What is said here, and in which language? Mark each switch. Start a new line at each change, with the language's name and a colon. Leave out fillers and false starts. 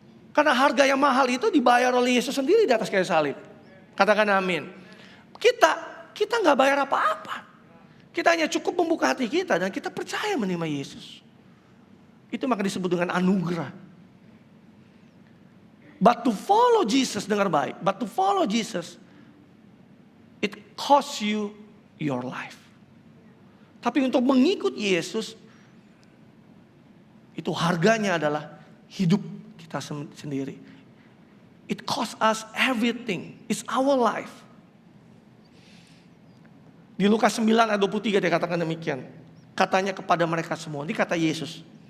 Indonesian: Karena harga yang mahal itu dibayar oleh Yesus sendiri di atas kayu salib. Katakan amin. Kita gak bayar apa-apa. Kita hanya cukup membuka hati kita dan kita percaya menerima Yesus. Itu maka disebut dengan anugerah.
English: But to follow Jesus,
Indonesian: dengar baik.
English: But to follow Jesus, it costs you your life.
Indonesian: Tapi untuk mengikut Yesus, itu harganya adalah hidup kita sendiri.
English: It costs us everything. It's our life.
Indonesian: Di Lukas 9 ayat 23 dia katakan demikian. Katanya kepada mereka semua. Ini kata Yesus.